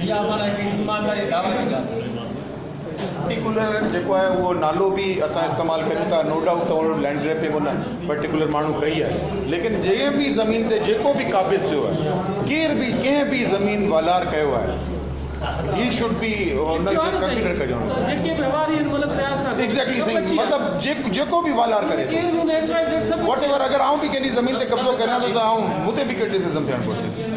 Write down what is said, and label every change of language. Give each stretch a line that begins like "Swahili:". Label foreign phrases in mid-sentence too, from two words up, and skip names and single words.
Sindhi: इहा माना हिकिड़ी ईमानदारी दावा जी ॻाल्हि। पर्टिकुलर जेको आहे उहो नालो बि असां इस्तेमालु करियूं था,
English: no doubt
Sindhi: त उहो
English: land grabbing
Sindhi: उन पर्टिकुलर माण्हू कई आहे, लेकिन जंहिं बि ज़मीन ते जेको बि क़ाबिज़ थियो आहे, केर बि कंहिं बि ज़मीन वालार कयो आहे,
English: he should be consider
Sindhi: करियो। एग्जैक्टली सही, मतिलबु जेको बि वालार करे
English: what ever,
Sindhi: अगरि आऊं बि कंहिंजी ज़मीन ते कब्ज़ो करियां थो त आऊं मूं ते बि क्रिटिसिज़म थियणु घुरिजे।